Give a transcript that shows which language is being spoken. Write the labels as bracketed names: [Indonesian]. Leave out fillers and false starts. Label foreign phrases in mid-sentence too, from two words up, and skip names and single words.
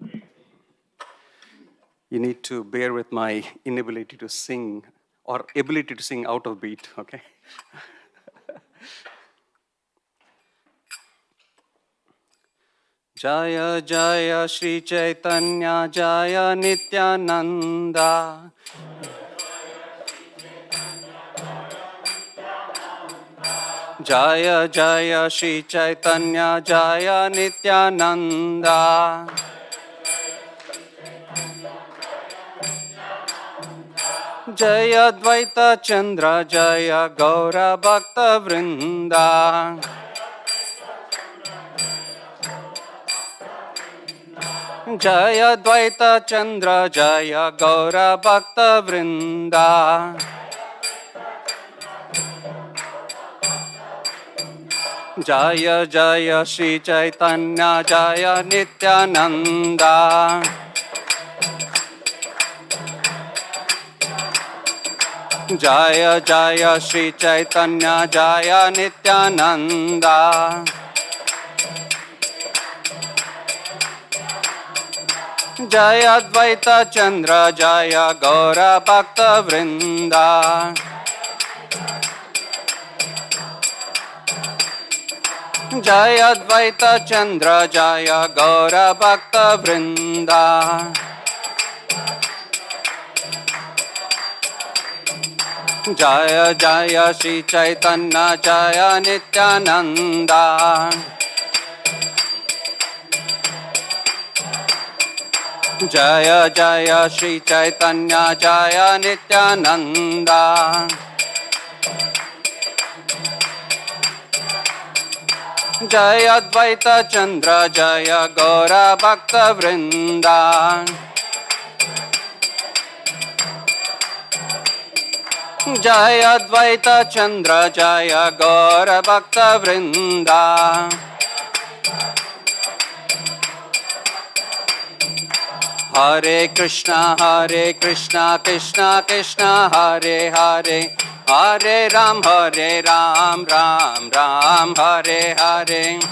[English] You need to bear with my inability to sing or ability to sing out of beat, okay? [Bangla] জয় জয় শ্রী চৈতন্য জয় নিত্যানন্দ. জয় জয় শ্রী চৈতন্য জয় নিত্যানন্দ. জয় দ্বৈত চন্দ্র জয় গৌর ভক্ত বৃন্দ. জয় দ্বৈত চন্দ্র জয় গৌর ভক্ত বৃন্দ জয় জয় শ্রী চৈতন্য জয় নিত্যানন্দ জয় জয় শ্রী চৈতন্য জয় নিত্যানন্দ জয় অদ্বৈত চন্দ্র জয় গৌর ভক্ত বৃন্দ জয় অদ্বৈত চন্দ্র জয় গৌর ভক্ত বৃন্দ জয় জয় শ্রী চৈতন্য জয় নিত্যানন্দ জয় জয় শ্রী চৈতন্য জয় নিত্যানন্দ জয় অদ্বৈত চন্দ্র জয় গৌর ভক্ত বৃন্দ জয় অদ্বৈত চন্দ্র জয় গৌর ভক্ত বৃন্দ [Sanskrit] हरे कृष्णा कृष्णा कृष्णा हरे हरे हरे राम राम राम हरे हरे